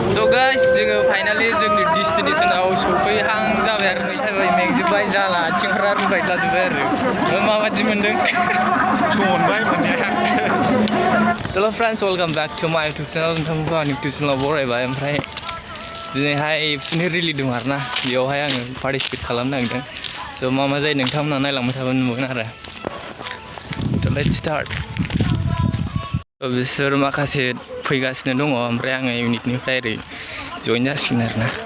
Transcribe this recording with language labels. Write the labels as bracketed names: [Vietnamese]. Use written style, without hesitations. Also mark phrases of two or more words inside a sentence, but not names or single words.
[Bodo] guys, जोङो फाइनालि जोंनि डेस्टिनेशनाव सफैहां जाबाय आरो नैथाबाय मेंजोबबाय जाला आथिंफ्रा रुबाय लाजोबबाय आरो माबादि मोनदों मोनबाय मोननाया [English] hello friends welcome back to my YouTube channel [Bodo] नोंथांमोनखौ आंनि यूट्यूब चैनलाव बरायबाय ओमफ्राय दिनैहाय एबसुनि रिलि दं आरोना बेयावहाय आङो पार्टिसिपेट खालामनो नागिरदों स' मा जायो नोंथांमोना नायलांबाय थाबा नुगोन आरो स' [English] let's start [Bodo] बिसोर माखासे फैगासिनो दङ ओमफ्राय आङो इउनिटनिफ्राय ओरै जइन जासिगोन आरोना